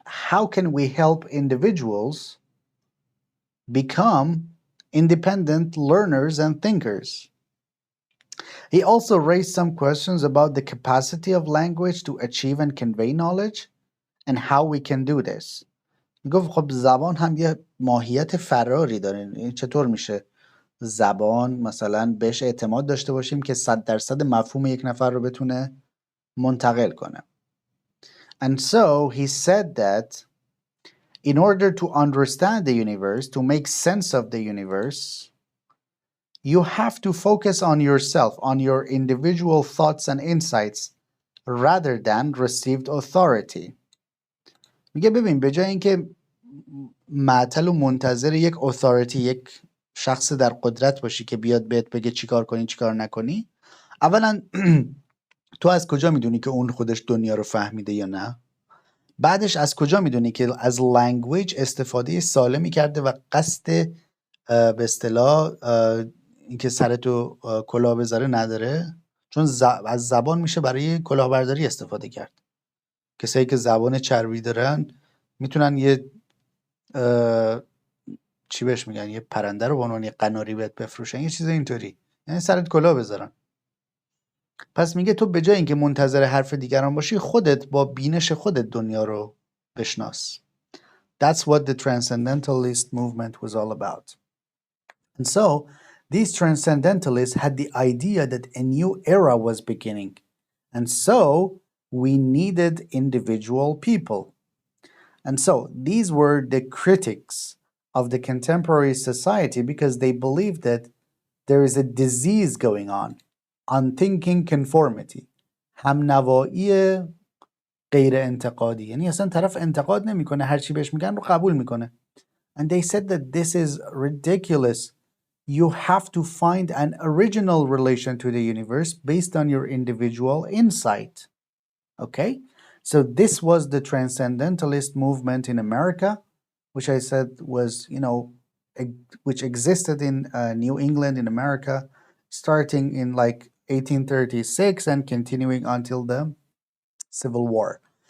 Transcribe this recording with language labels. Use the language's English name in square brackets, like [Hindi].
[English] How can we help individuals become independent learners and thinkers? He also raised some questions about the capacity of language to achieve and convey knowledge and how we can do this. [Persian] گفت خب زبان هم یه ماهیت فراری داره. این چطور میشه زبان مثلا بهش اعتماد داشته باشیم که 100% مفهوم یک نفر رو بتونه منتقل کنه. [English] And so he said that in order to understand the universe, to make sense of the universe, you have to focus on yourself, on your individual thoughts and insights rather than received authority. [Persian] میگه ببین به جای اینکه معطل و منتظر یک اتھوریتی، یک شخص در قدرت باشی که بیاد بهت بگه چیکار کنی چیکار نکنی، اولا تو از کجا میدونی که اون خودش دنیا رو فهمیده یا نه؟ بعدش از کجا میدونی که از لنگویج استفاده سالمی کرده و قصد به اصطلاح اینکه سرتو کلاه بذاره نداره؟ چون از زبان میشه برای کلاهبرداری استفاده کرد. کسایی که زبان چربی دارن میتونن یه چی بهش میگن، یه پرنده رو به عنوان یه قناری بهت بفروشن، یه چیز اینطوری، یعنی سرت کلاه بذارن. پس میگه تو به جای اینکه منتظر حرف دیگران باشی، خودت با بینش خودت دنیا رو بشناس. [English] That's what the Transcendentalist movement was all about. And so these Transcendentalists had the idea that a new era was beginning. And so we needed individual people. And so these were the critics of the contemporary society because they believed that there is a disease going on, unthinking conformity. [Persian] همنوایی غیر انتقادی، یعنی اصلا طرف انتقاد نمیکنه، هر چی بهش میگن رو قبول میکنه. [English] And they said that this is ridiculous. You have to find an original relation to the universe based on your individual insight. Okay? So this was the Transcendentalist movement in America, which I said was, which existed in New England in America, starting in like 1836 and continuing until the Civil War.